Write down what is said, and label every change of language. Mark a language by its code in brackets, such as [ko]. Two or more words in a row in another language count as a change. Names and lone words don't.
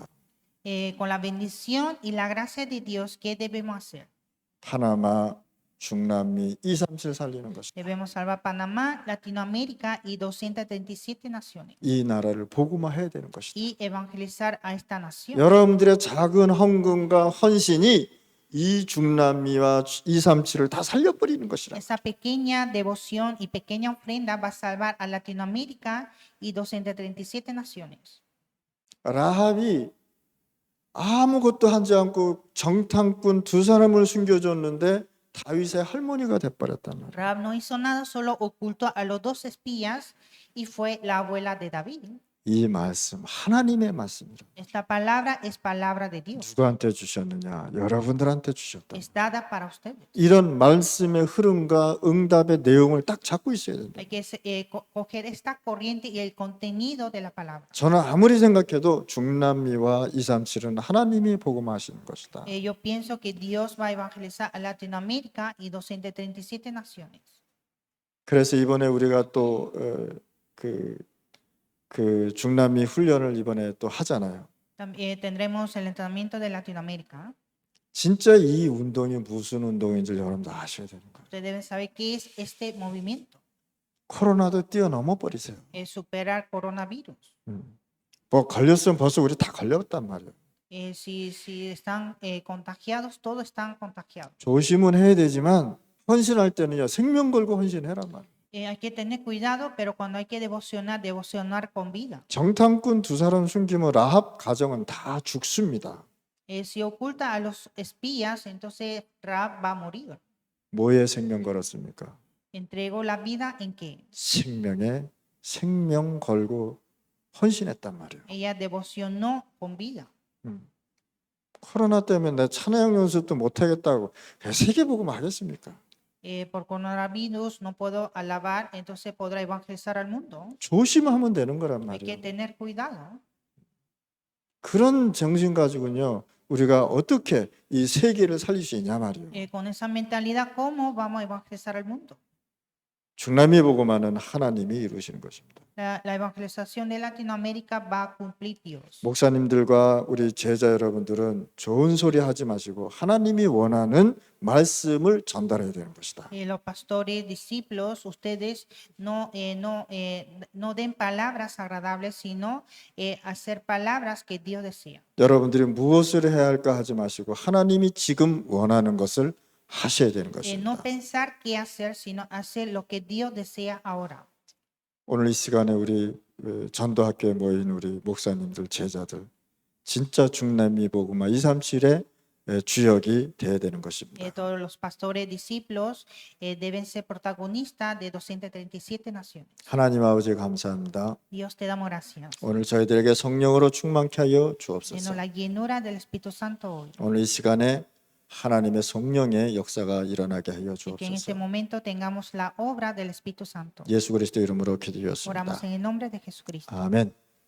[es] Con la bendición y la gracia de Dios, ¿qué debemos hacer? [ko] 파나마, 중남미, 237 살리는 것이다. [es] Debemos salvar Panamá, Latinoamérica y 237 naciones. [ko] 이 나라를 복음화해야 되는 것이다. [es] Y evangelizar a esta nación. [ko] 여러분들의 작은 헌금과 헌신이 이 중남미와 237을 다 살려버리는 것이라. [es] Esa pequeña devoción y pequeña ofrenda va a salvar a Latinoamérica y 237 naciones. [ko] 라합이 아무것도 하지 않고 정탐꾼 두 사람을 숨겨줬는데 다윗의 할머니가 돼버렸단 말이에요. [es] Rahab no hizo nada, solo ocultó a los dos espías y fue la abuela de David. [ko] 이 말씀 하나님의 말씀이라. [es] Esta palabra es palabra de Dios. [ko] 누구한테 주셨느냐? 여러분들한테 주셨다. [es] Es dada para ustedes. [ko] 이런 말씀의 흐름과 응답의 내용을 딱 잡고 있어야 된다. [es] Hay que coger esta corriente y el contenido de la palabra. [ko] 저는 아무리 생각해도 중남미와 237은 하나님이 복음하시는 것이다. [es] Yo pienso que Dios va a evangelizar a Latinoamérica y 237 naciones. [ko] 그래서 이번에 우리가 또 그 중남미 훈련을 이번에 또 하잖아요. [es] También tendremos el entrenamiento de Latinoamérica. [ko] 진짜 이 운동이 무슨 운동인지 여러분들 아셔야 되는 거예요. [es] Ustedes deben saber qué es este movimiento, [ko] 코로나도 뛰어넘어 버리세요. [es] es superar coronavirus. [ko] 뭐 걸렸으면 벌써 우리 다 걸렸단 말이에요. [es] Si están contagiados, todos están contagiados. [ko] 조심은 해야 되지만 헌신할 때는요 생명 걸고 헌신해란 말이에요. [es] Hay que tener cuidado, pero cuando hay que devocionar con vida. [ko] 정탐꾼 두 사람 숨기면 라합 가정은 다 죽습니다. [es] Si oculta a los espías, entonces Rahab va a morir. [ko] 뭐에 생명 걸었습니까? [es] Entregó la vida en qué? [ko] 생명에 생명 걸고 헌신했단 말이에요. [es] Ella devocionó con vida. [ko] 코로나 때문에 내 찬양 연습도 못 하겠다고 세계복음 하겠습니까? [es] Por coronavirus no puedo alabar, entonces podrá evangelizar al mundo. [ko] 조심하면 되는 거란 [es] Hay que [ko] 말이에요. [es] tener cuidado. [ko] 그런 정신 가지고는요 우리가 어떻게 이 세계를 살릴 수 있냐 말이에요. [es] Con esa mentalidad, ¿cómo vamos a evangelizar al mundo? [ko] 중남미 복음화는 하나님이 이루시는 것입니다. [es] La evangelización de Latinoamérica va a cumplir Dios. [ko] 목사님들과 우리 제자 여러분들은 좋은 소리 하지 마시고 하나님이 원하는 말씀을 전달해야 되는 것이다. [es] Los pastores, discípulos, ustedes no den palabras agradables, sino hacer palabras que Dios desea. [ko] 여러분들이 무엇을 해야 할까 하지 마시고 하나님이 지금 원하는 것을 하셔야 되는 [es] No [ko] 것입니다. [es] pensar qué hacer, sino hacer lo que Dios desea ahora. [ko] 오늘 이 시간에 우리 전도학교에 모인 우리 목사님들, 제자들 진짜 중남미 복음화 237의 주역이 되어야 되는 것입니다. [es] Todos los pastores, discípulos deben ser protagonistas de 237 naciones. [ko] 하나님 아버지 감사합니다. [es] Dios te damos gracias. [ko] 오늘 저희들에게 성령으로 충만케 하여 [es] Denos [ko] 주옵소서. [es] la llenura del Espíritu Santo hoy. [ko] 오늘 이 시간에 하나님의 성령의 역사가 일어나게 하여 [es] Y que en este [ko] 주옵소서. [es] momento tengamos la obra del Espíritu Santo. [ko] 예수 그리스도 이름으로 [es] Oramos [ko] 기도드렸습니다. [es] en el nombre de Jesucristo. [ko] 아멘.